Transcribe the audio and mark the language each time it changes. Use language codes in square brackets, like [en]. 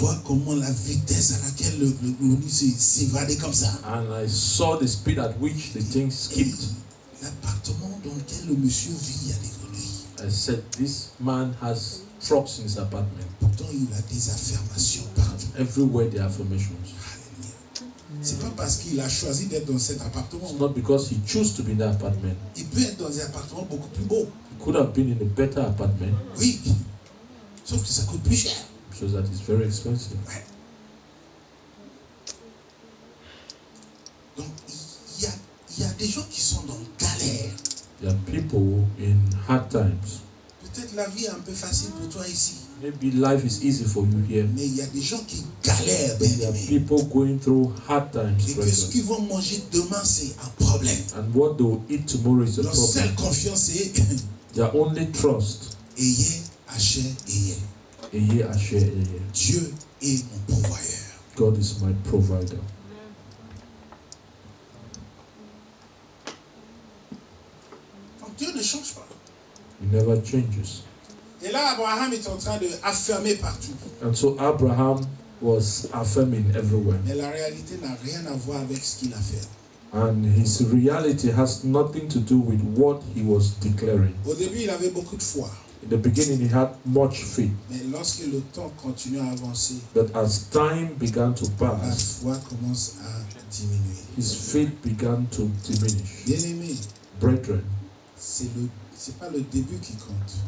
[fr] vois comment la vitesse à laquelle le grenouille s'est évadé comme ça. [en] And I saw the speed at which the thing skipped. [fr] L'appartement dans lequel le monsieur vit, il y a des grenouilles. [en] I said, this man has frogs in his apartment. [fr] Pourtant, il a des affirmations partout. [en] Everywhere there are affirmations. Alléluia. [fr] C'est pas parce qu'il a choisi d'être dans cet appartement. [en] It's not because he chose to be in that apartment. [fr] Il peut être dans un appartement beaucoup plus beau. [en] He could have been in a better apartment, [fr] Oui. Sauf que ça coûte plus cher. [en] because that is very expensive. [fr] Ouais. Donc, il y a des gens qui sont dans galère. [en] There are people in hard times. [fr] Peut-être la vie est un peu facile pour toi ici. [en] Maybe life is easy for you here. [fr] Mais il y a des gens qui galèrent, bien [en] There are [fr] aimé. [en] people going through hard times [fr] Et que [en] right [fr] ce [en] now. [fr] qu'ils vont manger demain, c'est un problème. [en] And what they will eat tomorrow is a [fr] Leur [en] problem. [fr] seule confiance, c'est [en] Their only trust. [fr] ayez, achetez, ayez. Eye, Ashe, Eye. Dieu est mon pourvoyeur. [en] God is my provider. [fr] Donc Dieu ne change pas. [en] He never changes. [fr] Et là, Abraham est en train de affirmer partout. [en] And so Abraham was affirming everywhere. [fr] Mais la réalité n'a rien à voir avec ce qu'il a fait. [en] And his reality has nothing to do with what he was declaring. [fr] Au début, il avait beaucoup de foi. [en] In the beginning, he had much faith. [fr] Mais lorsque le temps continue à avancer, [en] But as time began to [fr] la [en] pass, [fr] foi commence à diminuer. [en] his faith began to diminish. [fr] Bien-aimé, [en] Brethren, [fr] c'est pas le début qui compte,